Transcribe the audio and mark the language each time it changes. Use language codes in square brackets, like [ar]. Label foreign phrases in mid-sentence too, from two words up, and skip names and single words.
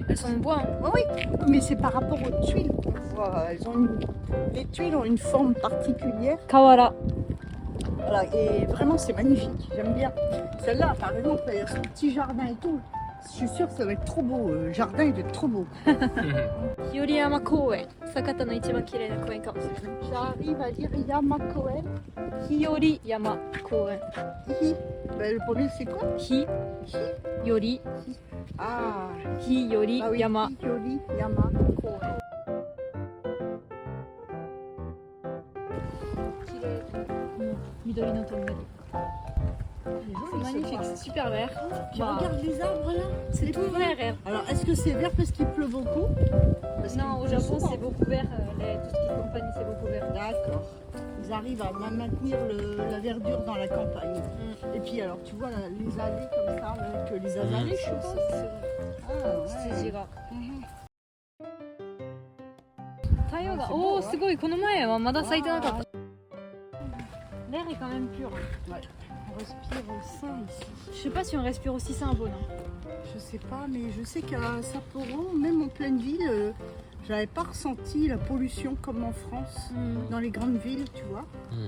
[fr] Elles sont en bois, hein. Oui, mais c'est par rapport aux tuiles. Les tuiles ont une forme particulière. Kawara. Voilà, et vraiment c'est magnifique, j'aime bien. Celle-là, par exemple, il y a son petit jardin et tout. Je suis sûre que ça va être trop beau. Le jardin, il va être trop beau. [ja] 日和山公園、酒田の一番綺麗な公園かもしれない。 [fr] J'arrive à dire Yamakoen. [ja] 日和山公園。 Hi. [fr] Ben, le premier, c'est quoi? [ja] 日和 Ah, 日和 [fr] ah oui, [ja] 山。 [fr] Hiyori Yamakoen. [ja] 綺麗。緑のトンネル。 [fr] C'est magnifique, c'est super vert. Tu Bah, regardes les arbres là? c'est tout vert. Alors, est-ce que c'est vert parce qu'il pleut beaucoup? Parce Non, qu'il au pleut Japon souvent. c'est beaucoup vert. Tout ce qui est compagnie c'est beaucoup vert. D'accord. Ils arrivent à maintenir la verdure dans la campagne. Mm. Et puis alors, tu vois là, les allées comme ça, là, que les azalées, je suppose. Ah, ouais. [ja] 羊が。 Mhm. 太陽が、 [fr] Ah, c'est お beau, お hein. [ja] すごい、この前はまだ咲いてなかった。 [fr] L'air est quand même pur. Ouais. On respire sain ici. Je sais pas si on respire aussi sain à Bonn. Je sais pas, mais je sais qu'à Sapporo, même en pleine ville, j'avais pas ressenti la pollution comme en France, dans les grandes villes, tu vois. Mm.